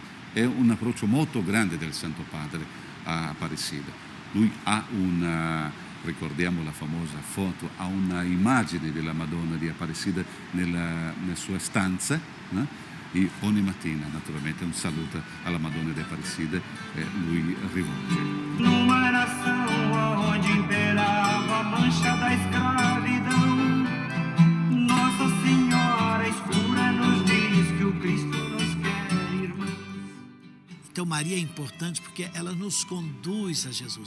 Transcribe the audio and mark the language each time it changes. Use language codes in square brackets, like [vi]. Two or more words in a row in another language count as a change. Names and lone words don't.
[it] È un approccio molto grande del Santo Padre a Aparecida. Lui ha ricordiamo la famosa foto, ha una immagine della Madonna di Aparecida nella sua stanza, e ogni mattina naturalmente un saluto alla Madonna di Aparecida lui rivolge. [pt] Numa nação onde imperava a mancha da escravidão, Nossa Senhora escura nos diz que o Cristo nos quer, irmãos. Então Maria é importante porque ela nos conduz a Jesus.